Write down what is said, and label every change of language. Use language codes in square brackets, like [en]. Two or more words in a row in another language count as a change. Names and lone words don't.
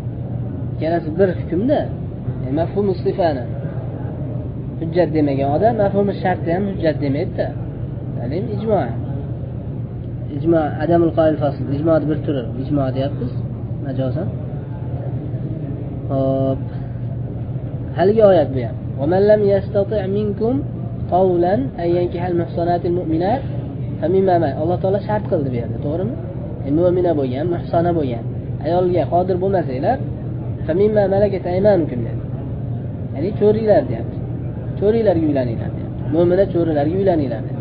[uz] Kelasi bir hukmda, mafhum sifani hujjat demagan odam mafhumi shartda ham hujjat demaydi-da. Ya'ni ijmo [ar] عدم القائل فصل, [uz] ijmoni bir turi ijmo deyapmiz majozan. Hop. Haligi oyat bu ham. [ar] ومن لم يستطع منكم طولا أن ينكح المحصنات المؤمنات فمما [uz] Alloh taolo shart qildi bu yerda, to'g'rimi? Mu'mina bo'lgan, muhsana bo'lgan ayolga qodir bo'lmasanglar, [ar] فمما ملكت أيمانكم [uz] dedi. Ya'ni cho'rilar deyapti. Cho'rilarga uylaninglar deyapti. Mu'mina cho'rilarga uylaninglar dedi.